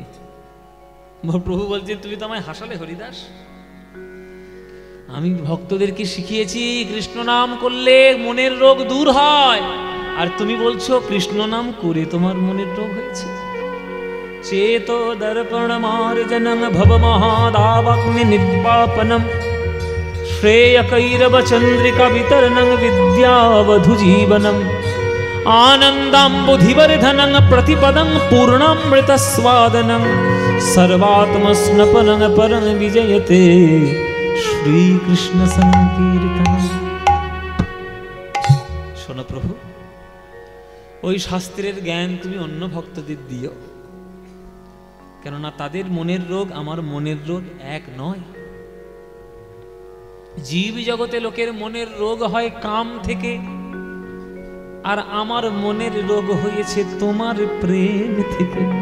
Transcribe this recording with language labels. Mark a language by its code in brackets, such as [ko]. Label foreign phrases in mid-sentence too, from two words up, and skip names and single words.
[bn] প্রভু বলছেন তুমি তো আমায় হাসালে হরিদাস, আমি ভক্তদেরকে শিখিয়েছি কৃষ্ণ নাম করলে মনের রোগ দূর হয়, আর তুমি বলছো কৃষ্ণ নাম করে তোমার মনের রোগ হয়েছে। [sa] চেতো দর্পণ মার্জনম ভব মহাদাবাগ্নি নির্বাপনম শ্রেয় কৈরব চন্দ্রিকা বিতরণং বিদ্যাবধু জীবনম आनन्दाम्बुधिवर्धनं प्रतिपदं पूर्णामृतस्वादनं सर्वात्मस्नपनं परं विजयते श्रीकृष्ण संकीर्तनं। [bn] শোনো প্রভু, ওই শাস্ত্রের জ্ঞান তুমি অন্য ভক্তদের দিও, কেননা তাদের মনের রোগ আমার মনের রোগ এক নয়। জীব জগতে লোকের মনের রোগ হয় কাম থেকে, আর আমার মনের রোগ হয়েছে তোমার প্রেম থেকে।